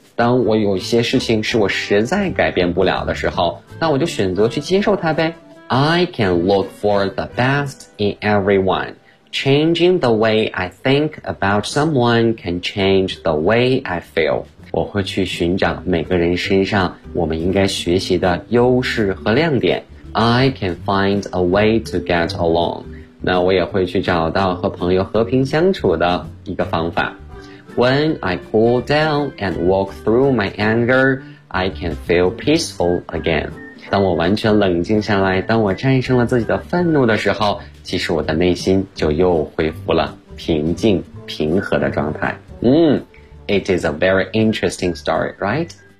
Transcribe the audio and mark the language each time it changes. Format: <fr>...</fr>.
<zh>当我有些事情是我实在改变不了的时候，那我就选择去接受它呗。</zh> <en>I can look for the best in everyone. Changing the way I think about someone can change the way I feel.</en> <zh>我会去寻找每个人身上我们应该学习的优势和亮点。</zh> <en>I can find a way to get along.</en> <zh>那我也会去找到和朋友和平相处的一个方法。</zh> <en>When I cool down and walk through my anger, I can feel peaceful again.</en> <zh>当我完全冷静下来，当我战胜了自己的愤怒的时候，其实我的内心就又恢复了平静、平和的状态。</zh> <en>嗯 ，It is a very interesting story, right?</en>